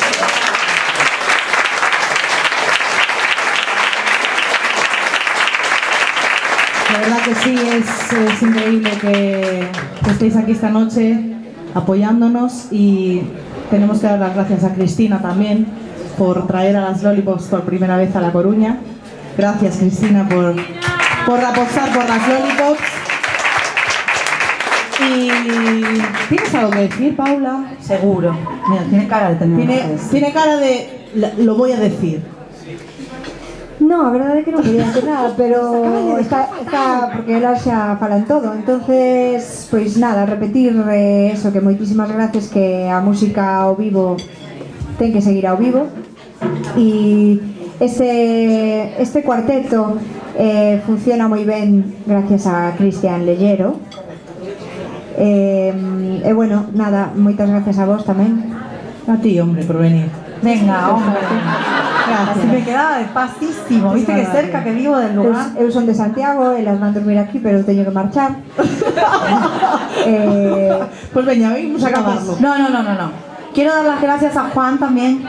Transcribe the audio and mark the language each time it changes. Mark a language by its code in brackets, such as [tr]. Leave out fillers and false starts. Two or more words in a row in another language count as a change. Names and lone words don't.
[es] La verdad que sí, es increíble que estéis aquí esta noche apoyándonos y tenemos que dar las gracias a Cristina también por traer a las Lollipops por primera vez a La Coruña. Gracias, Cristina, por apostar por las Lollipops. Y ¿tienes algo que decir, Paula? Seguro. Mira, tiene cara de tener Tiene cara de... lo voy a decir. No, [gl] a verdade é que non quería decir nada, pero está porque elas xa falan todo. Entonces, pois nada, repetir eso, que moitísimas gracias, que a música ao vivo ten que seguir ao vivo. E este cuarteto funciona moi ben gracias a Cristian Lellero. E bueno, nada, moitas gracias a vos tamén. [es] A ti, hombre, por venir. Venga, hombre. Así me quedaba despacísimo. Viste que cerca que vivo del lugar. [gl] Eu son de Santiago, elas van dormir aquí, pero teño que marchar. [es] Pues veña, vamos a acabarlo. No. Quiero dar las gracias a Juan también.